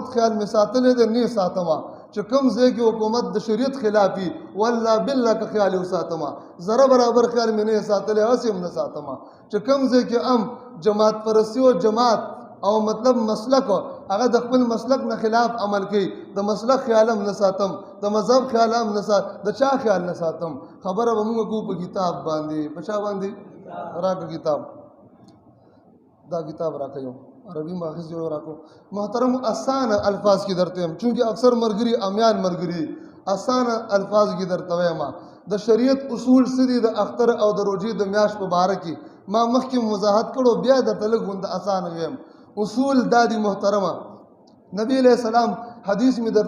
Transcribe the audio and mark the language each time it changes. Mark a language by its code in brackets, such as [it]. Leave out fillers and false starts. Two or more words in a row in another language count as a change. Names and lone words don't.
[ps] خیال مې ساتلی دی نه ساتم چې کوم ځای کې حکومت د شریعت خلافي [ar] والله بالله [ps] که خیال یې وساتم ذره برابر خیال مې نه ساتلی هسې هم نه ساتم چې کوم ځای کې جماعت پرستی او جماعت او مطلب مسلک هغه د خپل مسلک نه خلاف عمل کوي د مسلک خیال هم نه ساتم د مذهب خیال هم نه ساتم د چا خیال نه ساتم خبره به موږ کوو په کتاب باندې په چا باندې راکړه کتاب دا کتاب راکړو عربی ماخذ جو راکو محترم آسان الفاظ کی درته هم چونکه اکثر مرګري امیان مرګري آسان الفاظ کی درته وایم د شریعت اصول سدي د اختر او د روزي د میاش په باره کې ما مخکې وضاحت کړو بیا درته لږ غوند آسان ویم اصول دادی محترمه نبی علیہ السلام حدیث می درته